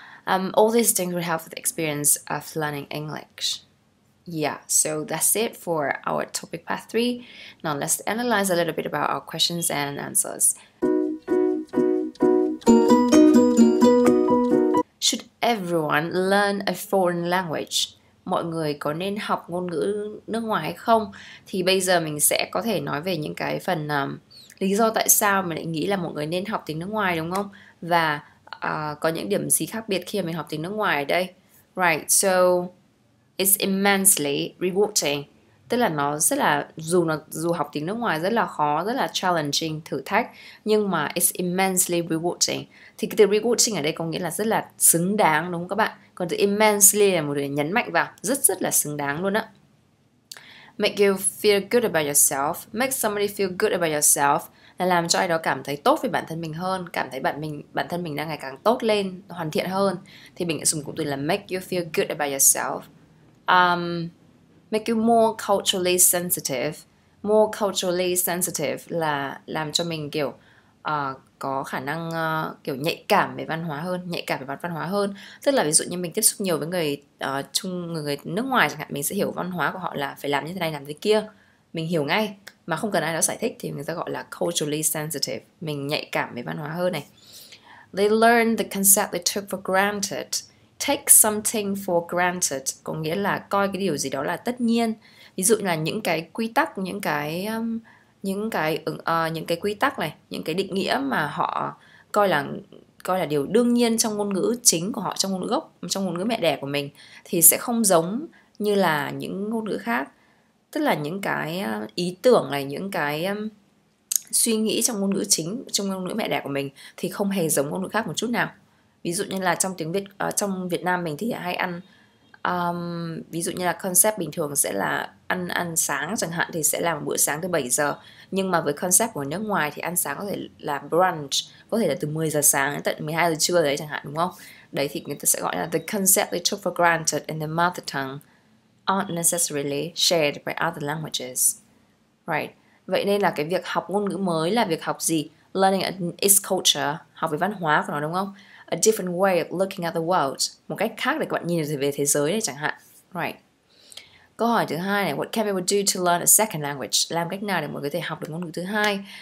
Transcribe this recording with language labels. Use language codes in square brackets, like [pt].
[en] All these things will help with the experience of learning English. Yeah, so that's it for our topic part 3. Now let's analyze a little bit about our questions and answers. Should everyone learn a foreign language? [vi] Mọi người có nên học ngôn ngữ nước ngoài hay không? Thì bây giờ mình sẽ có thể nói về những cái phần lý do tại sao mình lại nghĩ là mọi người nên học tiếng nước ngoài, đúng không? Và có những điểm gì khác biệt khi mà mình học tiếng nước ngoài ở đây. [en] Right, so it's immensely rewarding. [vi] Tức là nó rất là, dù học tiếng nước ngoài rất là khó, rất là challenging, thử thách, nhưng mà [en] it's immensely rewarding. [vi] Thì cái từ rewarding ở đây có nghĩa là rất là xứng đáng, đúng không các bạn? Còn từ immensely là một từ nhấn mạnh vào, rất là xứng đáng luôn á. [en] Make you feel good about yourself. Make somebody feel good about yourself [vi] là làm cho ai đó cảm thấy tốt về bản thân mình hơn, cảm thấy bản thân mình đang ngày càng tốt lên, hoàn thiện hơn. Thì mình sẽ dùng cụm từ là [en] make you feel good about yourself. Make you more culturally sensitive. More culturally sensitive [vi] là làm cho mình kiểu có khả năng kiểu nhạy cảm về văn hóa hơn. Tức là ví dụ như mình tiếp xúc nhiều với người nước ngoài chẳng hạn, mình sẽ hiểu văn hóa của họ là phải làm như thế này, làm thế kia. Mình hiểu ngay mà không cần ai đó giải thích, thì người ta gọi là [en] culturally sensitive. [vi] Mình nhạy cảm về văn hóa hơn này. [en] They learn the concept they took for granted. Take something for granted [vi] có nghĩa là coi cái điều gì đó là tất nhiên. Ví dụ như là những cái quy tắc, những cái quy tắc này, những cái định nghĩa mà họ coi là điều đương nhiên trong ngôn ngữ chính của họ, trong ngôn ngữ gốc, trong ngôn ngữ mẹ đẻ của mình, thì sẽ không giống như là những ngôn ngữ khác. Tức là những cái ý tưởng này, những cái suy nghĩ trong ngôn ngữ chính, trong ngôn ngữ mẹ đẻ của mình thì không hề giống ngôn ngữ khác một chút nào. Ví dụ như là trong Việt Nam mình thì hay ăn, ví dụ như là concept bình thường sẽ là ăn sáng chẳng hạn, thì sẽ là một bữa sáng từ 7 giờ. Nhưng mà với concept của nước ngoài thì ăn sáng có thể là brunch, có thể là từ 10 giờ sáng đến tận 12 giờ trưa đấy chẳng hạn, đúng không? Đấy thì người ta sẽ gọi là [en] the concept they took for granted in the mother tongue aren't necessarily shared by other languages. Right. [vi] Vậy nên là cái việc học ngôn ngữ mới là việc học gì? [en] Learning its culture, [vi] học về văn hóa của nó, đúng không? [en] A different way of looking at the world, [vi] một cách khác để các bạn nhìn về thế giới này chẳng hạn. Right. Câu hỏi thứ hai này, [en] what can people do to learn a second language? [vi] Làm cách nào để mọi người có thể học được ngôn ngữ thứ hai?